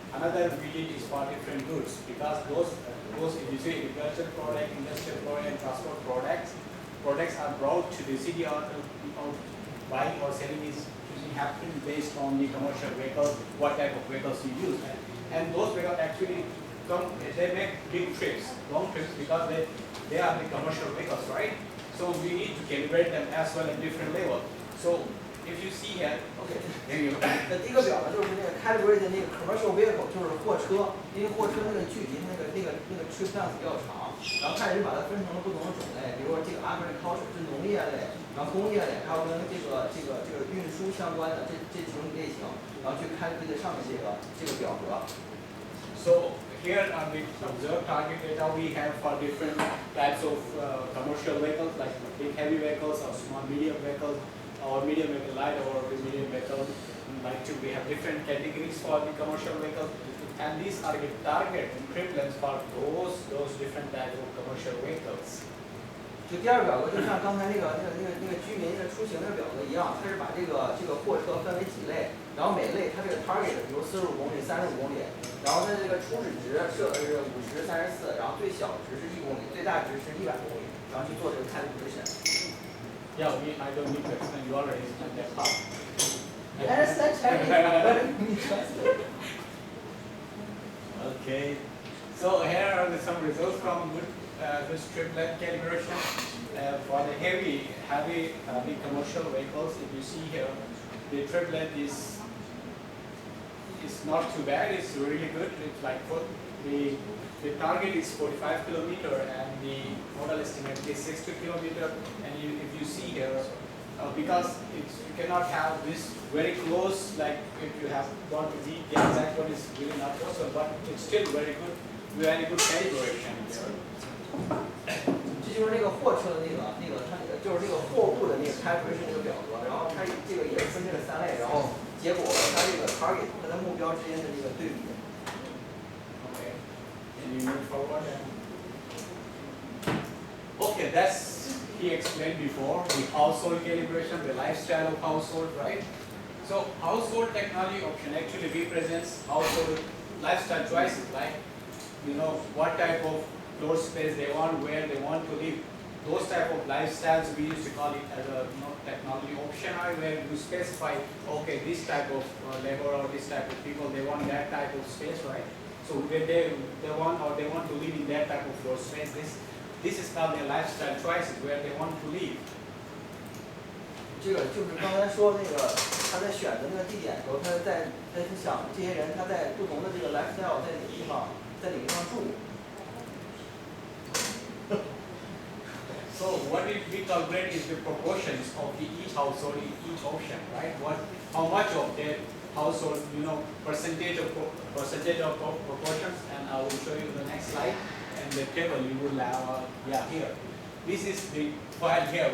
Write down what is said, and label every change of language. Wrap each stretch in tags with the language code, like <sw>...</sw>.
<en>Another we did is for different goods because those if you say agricultural product, industrial product, and transport products are brought to the city or buying or selling is usually happen based on the commercial vehicle, what type of vehicles you use, and those vehicles actually they make big trips, long trips because they are the commercial vehicles, right? So we need to calibrate them as well at different level. So if you see here, OK， there you go.</en> <zh>那第一个表呢，就是那个 calibrated 那个 commercial vehicle， 就是货车，因为货车那个距离那个 trip length 比较长，然后开始就把它分成了不同的种类，比如说这个 agriculture 是农业类，然后工业类，还有跟这个运输相关的这几种类型，然后去calibrate上面这个表格。</zh> <en>So here we observe target data we have for different types of commercial vehicles like big heavy vehicles or small medium vehicles or medium vehicle light or medium vehicle like two. We have different categories for the commercial vehicles and these are the target and trip lengths for those different types of commercial vehicles.</en> <zh>就第二个表格，就像刚才那个居民的出行那个表格一样，它是把这个货车分为几类，然后每类它这个 target 比如45公里、35公里，然后它这个初始值设的是50、34，然后最小值是1公里，最大值是100公里，然后去做这个 calibration。</zh> <en>Yeah, I don't need to explain. You already explained that part. I understand Chinese, but let me translate. Okay. So here are some results from this triplet calibration. For the heavy commercial vehicles, if you see here, the triplet is not too bad. It's really good. It's like the target is 45 kilometer and the model estimate is 60 kilometer. And if you see here, because you cannot have this very close, like if you have got the exact one is really not possible, but it's still very good calibration here.</en> <zh>这就是那个货车的它就是这个货物的calibration 这个表格，然后它这个也是分这个3类，然后结果它这个 target 和它目标之间的这个对比。</zh> <en>Okay. And you move forward. Okay, that's he explained before the household calibration, the lifestyle of household, right? So household technology option actually represents household lifestyle choices, like what type of floor space they want, where they want to live. Those type of lifestyles we used to call it as a technology option, where you specify, okay, this type of labor or this type of people, they want that type of space, right? So when they want to live in that type of floor space, this is called their lifestyle choices, where they want to live.</en> <zh>这个就是刚才说那个他在选择那个地点的时候，他在想这些人他在不同的这个 lifestyle 在哪个地方住。</zh> <en>So what we calculate is the proportions of each household in each option, right? How much of their household, percentage of proportions, and I will show you the next slide. And the table you will have, here. This is the file here.</en>